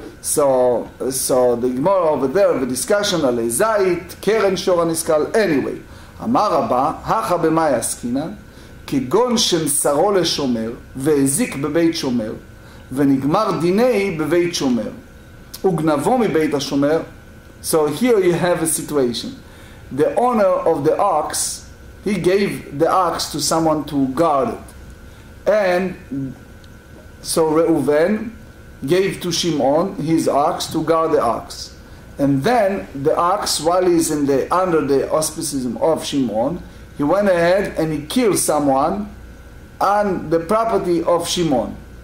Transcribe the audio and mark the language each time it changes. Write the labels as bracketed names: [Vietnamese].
[English] So the Gemara over there, the discussion [Hebrew] על זית, קרן שור הנסכל, [English] anyway. [Hebrew] אמר רבא, הכה במאי עסקינן, כגון שמסרו לשומר, והזיק בבית שומר, ונגמר דיני בבית שומר, וגנבו מבית השומר. [English] So here you have a situation. The owner of the ox, he gave the ox to someone to guard it. And so Reuven gave to Shimon his ox to guard the ox. And then the ox, while he's under the auspices of Shimon, he went ahead and he killed someone on the property of Shimon.